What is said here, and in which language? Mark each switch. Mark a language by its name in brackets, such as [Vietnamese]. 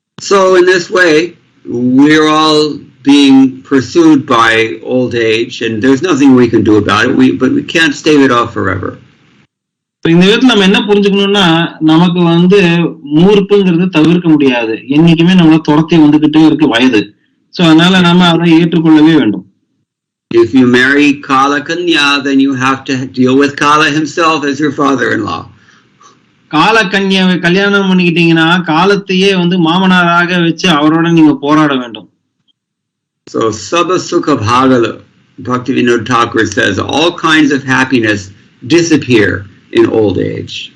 [English] So in this way, we're all being pursued by old age, and there's nothing we can do about it. But we can't stave it off forever. [Tamil] இந்த விதத்துல நம்ம என்ன புரிஞ்சுக்கணும்னா, நமக்கு வந்து மூர்ப்புங்கிறது தவிர்க்க முடியாது. என்னைக்குமே நம்மள துரத்தி வந்துகிட்டே இருக்கு வயது. சோ அதனால நம்ம அதை ஏற்றுக்கொள்ளவே வேண்டும். [English] If you marry Kala Kanya, then you have to deal with Kala himself as your father-in-law. [Tamil] கால கன்யாவை கல்யாணம் பண்ணிக்கிட்டீங்கன்னா காலத்தையே வந்து மாமனாராக வச்சு அவரோட நீங்க போராட வேண்டும். [English] So Sabha Sukha Bhagala, Bhaktivinoda Thakur says, all kinds of happiness disappear in old age.